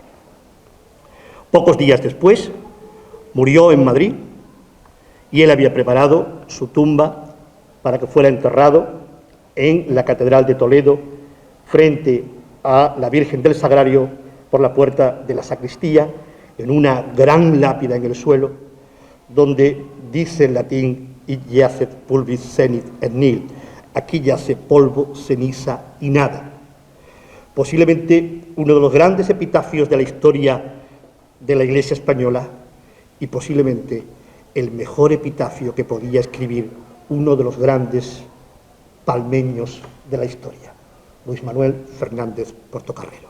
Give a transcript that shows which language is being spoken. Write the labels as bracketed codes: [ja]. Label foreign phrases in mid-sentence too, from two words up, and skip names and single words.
[es] Pocos días después murió en Madrid y él había preparado su tumba para que fuera enterrado en la Catedral de Toledo, frente a la Virgen del Sagrario, por la puerta de la sacristía, en una gran lápida en el suelo, donde dice en latín: [la] «Hic jacet pulvis senit et nil», [es] aquí yace polvo, ceniza y nada. Posiblemente uno de los grandes epitafios de la historia de la Iglesia española, y posiblemente el mejor epitafio que podía escribir uno de los grandes palmeños de la historia, Luis Manuel Fernández Portocarrero.